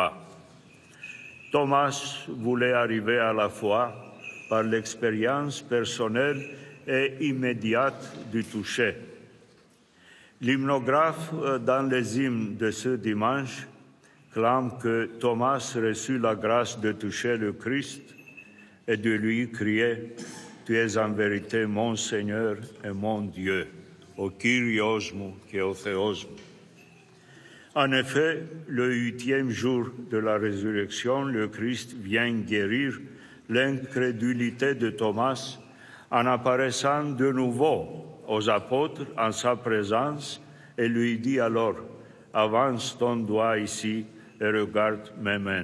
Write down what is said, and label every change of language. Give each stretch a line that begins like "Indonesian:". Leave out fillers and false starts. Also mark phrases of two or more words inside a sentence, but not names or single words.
French: » Thomas voulait arriver à la foi par l'expérience personnelle et immédiate du toucher. L'hymnographe, dans les hymnes de ce dimanche, clame que Thomas reçut la grâce de toucher le Christ et de lui crier « Tu es en vérité mon Seigneur et mon Dieu,
Greek: ο Κύριός μου και ο Θεός μου ».
French: En effet, le 8e jour de la résurrection, le Christ vient guérir l'incrédulité de Thomas en apparaissant de nouveau aux apôtres en sa présence et lui dit alors: « Avance ton doigt ici et regarde mes mains.